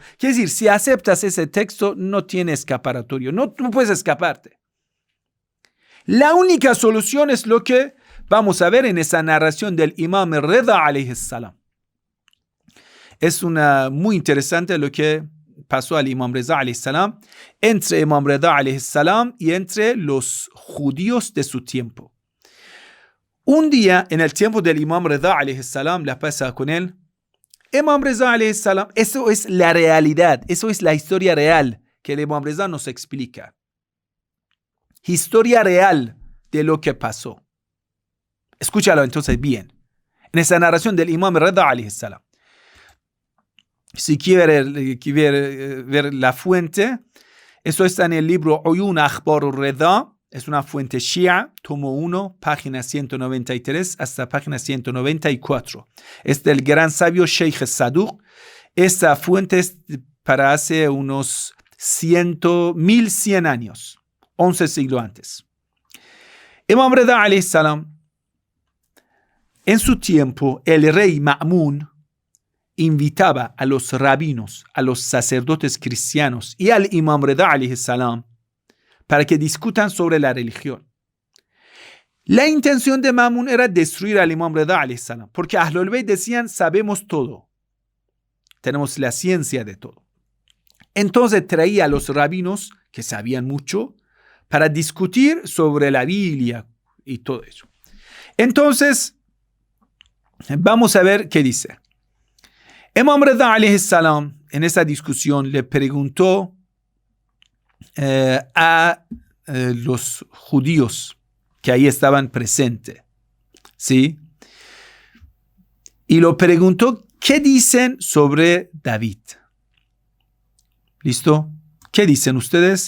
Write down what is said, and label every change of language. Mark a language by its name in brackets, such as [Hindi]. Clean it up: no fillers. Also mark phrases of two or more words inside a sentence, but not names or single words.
[Spanish] Quiere decir, si aceptas ese texto, no tiene escapatorio. No puedes escaparte. La única solución es lo que vamos a ver en esa narración del Imam Rida [Arabic] عليه السلام. [Spanish] Es muy interesante lo que pasó al Imam Rida [Arabic] عليه السلام, [Spanish] entre Imam Rida [Arabic] عليه السلام [Spanish] y entre los judíos de su tiempo. Un día, en el tiempo del Imam Rida [Arabic] عليه السلام, [Spanish] la pasa con él. [Arabic] Imam Rida عليه السلام, [Spanish] eso es la realidad, eso es la historia real que el Imam Rida nos explica. Historia real de lo que pasó. Escúchalo entonces bien. En esa narración del Imam Rida [Arabic] عليه السلام. [Spanish] Si quiere ver la fuente, eso está en el libro Uyun Akhbar al-Rida, es una fuente Shia, tomo 1, página 193 hasta página 194. Es del gran sabio Sheikh Saduq. Esta fuente es para hace unos 1100 años, 11 siglos antes. [Arabic] Imam Rida عليه السلام, [Spanish] en su tiempo, el rey Ma'mun invitaba a los rabinos, a los sacerdotes cristianos y al Imam Rida [Arabic] عليه السلام [Spanish] para que discutan sobre la religión. La intención de Ma'mun era destruir al Imam Rida [Arabic] عليه السلام, [Spanish] porque Ahlul Bayt decían, sabemos todo, tenemos la ciencia de todo. Entonces traía a los rabinos, que sabían mucho, para discutir sobre la Biblia y todo eso. Entonces, vamos a ver qué dice. Imam Rida [Arabic] عليه السلام [Spanish] en esa discusión le preguntó a los judíos que ahí estaban presentes, ¿sí? Y lo preguntó, ¿qué dicen sobre David? ¿Listo? ¿Qué dicen ustedes?